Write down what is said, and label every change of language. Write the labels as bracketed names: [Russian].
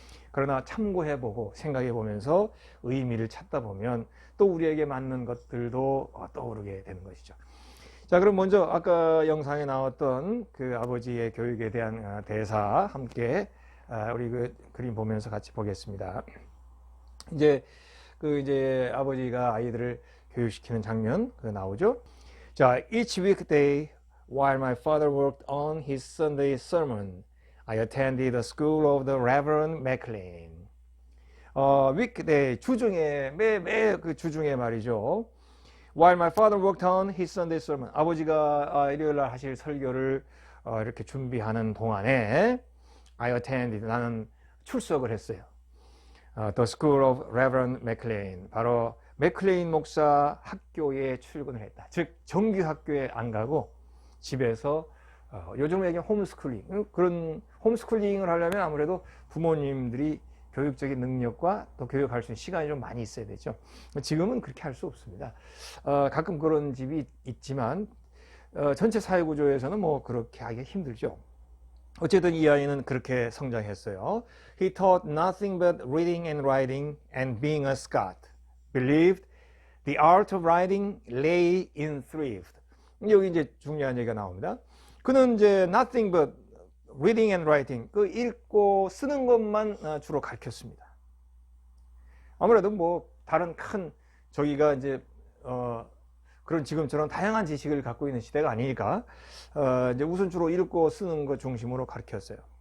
[Korean] 그러나 참고해 보고 생각해 보면서 의미를 찾다 보면 또 우리에게 맞는 것들도 떠오르게 되는 것이죠. 자, 그럼 먼저 아까 영상에 나왔던 그 아버지의 교육에 대한 대사 함께 우리 그 그림 보면서 같이 보겠습니다. 이제 아버지가 아이들을 교육시키는 장면 나오죠. [English] 자, each weekday while my father worked on his Sunday sermon, I attended the school of the Reverend McLean. [Korean] weekday 주중에 매 그 주중에 말이죠. [English] While my father worked on his Sunday sermon, [Korean] 아버지가 일요일 날 하실 설교를 이렇게 준비하는 동안에 [English] I attended, [Korean] 나는 출석을 했어요. [English] The School of Reverend McLean, [Korean] 바로 맥클레인 목사 학교에 출근을 했다. 즉 정규 학교에 안 가고 집에서 요즘 얘기하는 홈스쿨링, 그런 홈스쿨링을 하려면 아무래도 부모님들이 교육적인 능력과 또 교육할 수 있는 시간이 좀 많이 있어야 되죠. 지금은 그렇게 할 수 없습니다. 가끔 그런 집이 있지만 전체 사회구조에서는 뭐 그렇게 하기가 힘들죠. 어쨌든 이 아이는 그렇게 성장했어요. [English] He taught nothing but reading and writing and being a Scot. Believed the art of writing lay in thrift. [Korean] 여기 이제 중요한 얘기가 나옵니다. 그는 이제 [English] nothing but reading and writing, [Korean] 그 읽고 쓰는 것만 주로 가르쳤습니다. 아무래도 뭐 다른 큰 저기가 이제 그런 지금처럼 다양한 지식을 갖고 있는 시대가 아니니까 이제 우선 주로 읽고 쓰는 것 중심으로 가르쳤어요.